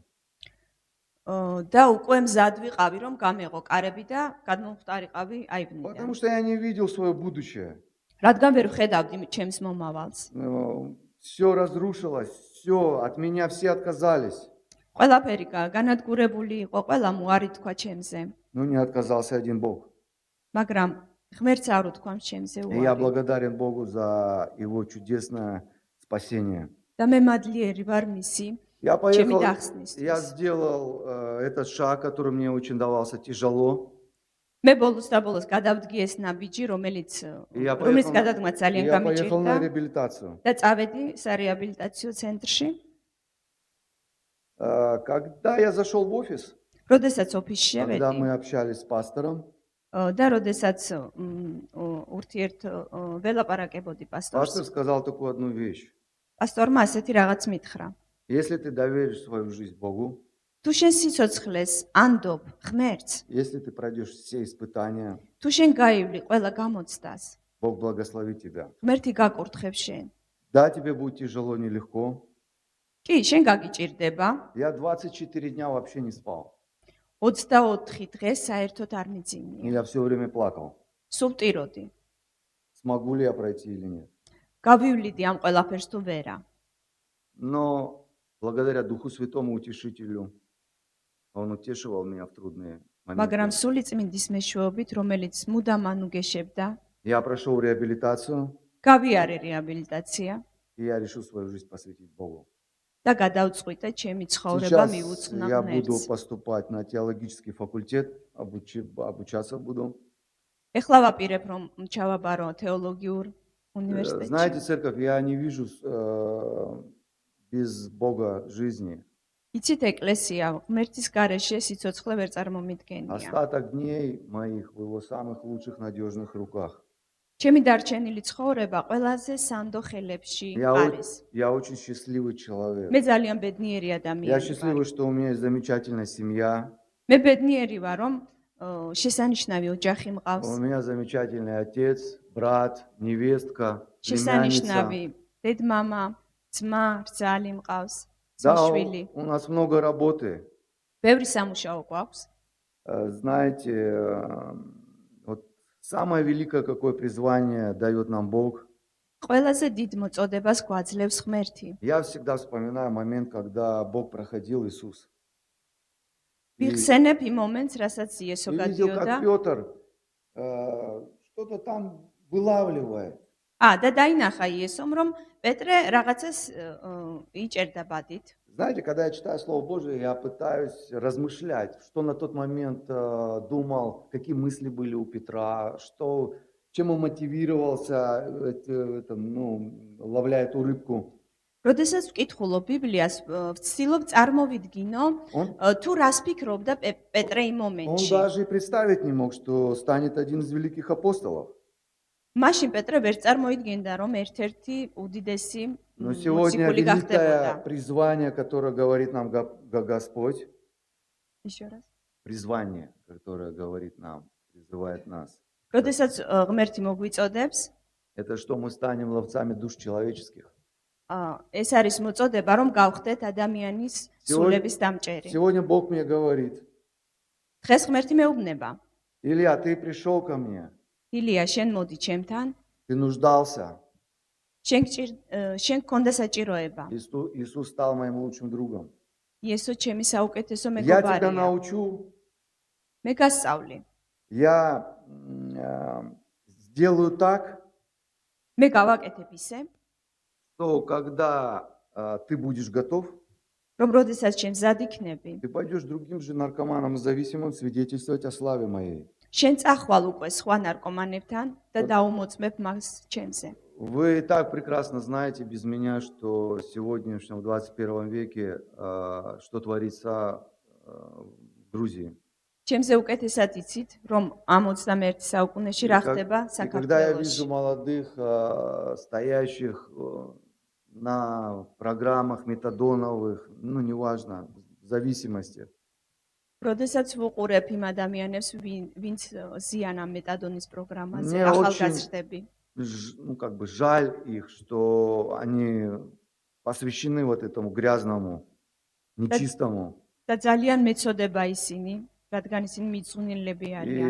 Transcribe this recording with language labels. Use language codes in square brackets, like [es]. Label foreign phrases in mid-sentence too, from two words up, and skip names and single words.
[ka] და უკვე მზად ვიყავი, რომ გამეღო კარები და გადმოვხტარიყავი აივნიდან. [ru] Потому что я не видел свое будущее. [ka] რადგან ვერ ვხედავდი ჩემს მომავალს. [ru] Все разрушилось, все, от меня все отказались. [ka] ყველაფერი განადგურებული იყო, ყველა მოარი თქვა ჩემზე, [ru] Но не отказался один Бог. [ka] მაგრამ ღმერთს არ უთქვა ჩემზე [ru] И я [ka] უარი. [ru] благодарен Богу за Его чудесное спасение. [ka] და მე მადლიერი вар მისი [ru] Я [ka] ჩემი [ru] поехал, я [ka] დახსნისთვის. [ru] сделал этот шаг, который мне очень давался тяжело. [ka] მე ბოლოს და ბოლოს გადავდგი ეს ნაბიჯი, რომელიც [ru] Я [ka] რომელიც [ru] поехал, [ka] გადადგმა ძალიან [ru] я поехал на [ka] გამიჭირდა [ru] реабилитацию. [ka] და წავედი სარეაბილიტაციო ცენტრში. [ru] Когда я зашел в офис, [ka] როდესაც ოფისში [ru] когда [ka] შევედი [ru] мы общались с пастором, [ka] და როდესაც ურთიერთ ველაპარაკებოდი [ru] пастор [ka] პასტორს, [ru] сказал такую одну вещь. [ka] პასტორმა ასეთი რაღაც მითხრა. [ru] Если ты доверишь свою жизнь Богу, [ka] თუ შენ სიცოცხლეს ანდობ ღმერთს, [ru] если ты пройдешь все испытания, [ka] თუ შენ გაივლი ყველა გამოცდას, [ru] Бог благословит тебя. [ka] ღმერთი გაკურთხებს შენ. [ru] Да, тебе будет тяжело, нелегко. [ka] კი, შენ გაგიჭირდება. [ru] Я 24 дня вообще не спал. [ka] 24 დღე საერთოდ არ [ru] И [ka] მიძინია. [ru] я все время плакал. [ka] სულ ვტიროდი. [ru] Смогу ли я пройти или нет. [ka] გავივლიდი ამ ყველაფერს თუ ვერა. [ru] Но благодаря Духу Святому Утешителю, Он утешивал меня в трудные [ka] მაგრამ [ru] моменты. [ka] სული წმინდის მეშვეობით, რომელიც მუდამ ანუგეშებდა, [ru] Я прошел реабилитацию, [ka] გავიარე რეაბილიტაცია [ru] и я решил свою жизнь посвятить Богу. [ka] და გადავწყვიტე ჩემი ცხოვრება [ru] Сейчас [ka] მივუძღვნა [ru] я буду [ka] ღმერთს. [ru] поступать на теологический факультет, обучаться буду. [ka] ეხლა ვაპირებ რომ ჩავაბარო თეოლოგიურ უნივერსიტეტში. [ru] Знаете, церковь, я не вижу без Бога жизни. [ka] იცით ეკლესია ღმერთის გარეშე სიცოცხლე ვერ წარმომიდგენია. [ru] Остаток дней моих в Его самых лучших, надежных руках. [ka] ჩემი დარჩენილი ცხოვრება ყველაზე სანდო ხელებში არის. [ru] Я очень счастливый человек. [ka] მე ძალიან ბედნიერი [ru] Я [ka] ადამიანი ვარ. [ru] счастливый, что у меня есть замечательная семья. [ka] მე ბედნიერი ვარ რომ შესანიშნავი ოჯახი [ru] У [ka] მყავს. [ru] меня замечательный отец, брат, невестка, племянница. [ka] შესანიშნავი დედმამა, ძმა, რძალი მყავს. [ru] Да, [ka] შვილი. [ru] у нас много работы. [ka] ბევრი სამუშაო გვაქვს. [ru] Знаете, вот самое великое, какое призвание дает нам Бог. [ka] ყველაზე დიდ მოწოდებას გვაძლევს ღმერთი. [ru] Я всегда вспоминаю момент, когда Бог проходил Иисус. И [ka] ვიხსენებ იმ მომენტს, რასაც იესო [ru] видел, [ka] გადიოდა. [ru] как Петр что-то там вылавливает. [ka] და დაინახა იესომ, რომ პეტრე რაღაცას იჭერდა ბადით. [ru] Знаете, когда я читаю Слово Божие, я пытаюсь размышлять, что на тот момент думал, какие мысли были у Петра, чем он мотивировался, ловля эту рыбку. [ka] როდესაც ვკითხულობ ბიბლიას, ვცდილობ წარმოვიდგინო, [ru] Он, [ka] თუ რას ფიქრობდა პეტრე იმ [ru] он [ka] მომენტში. [ru] даже и представить не мог, что станет один из великих апостолов. [ka] მაშინ პეტრე ვერ წარმოიდგენდა, რომ ერთ-ერთი უდიდესი [ru] Но сегодня [ka] მოციქული გახდებოდა. [ru] великое призвание, которое говорит нам Господь, Еще раз. призвание, которое говорит нам, призывает нас, [ka] როდესაც ღმერთი მოგვიწოდებს, [ru] это что мы станем ловцами душ человеческих. [ka] ეს არის მოწოდება, რომ გავხდეთ ადამიანის სულების დამჭერი. [ru] Сегодня Бог мне говорит: [ka] დღეს ღმერთი მეუბნება, [ru] Илья, ты пришел ко мне, [ka] ილია, შენ მოდი ჩემთან, [ru] ты нуждался. [ka] შენ გქონდა საჭიროება. [ru] Иисус стал моим лучшим другом. [ka] იესო ჩემი საუკეთესო [ru] Я тебя [ka] მეგობარია. [ru] научу, [ka] მე გასწავლი. [ru] я сделаю так, [ka] მე გავაკეთებ ისე, [ru] что когда ты будешь готов, [ka] რომ როდესაც შენ მზად იქნები, [ru] ты пойдешь другим же наркоманам и зависимым свидетельствовать о славе моей. [ka] შენ წახვალ უკვე სხვა ნარკომანებთან და დაუმოწმებ მას ჩემზე. [ru] Вы и так прекрасно знаете без меня, что сегодня, в 21 веке, что творится в Грузии. [ka] ჩემზე უკეთესად იცით, რომ ამ 21 საუკუნეში რა ხდება [ru] И когда я [ka] საქართველოში. [ru] вижу молодых, стоящих на программах метадоновых, ну, неважно, в зависимости, [ka] როდესაც ვუყურებ იმ ადამიანებს, ვინც ზიან ამ მეტადონის პროგრამაზე, მე ახალგაზრდები. [ru] ну, как бы жаль их, что они посвящены вот этому грязному, нечистому. [ka] და ძალიან მეწოდება ისინი, რადგან ისინი მიწუნილები არიან.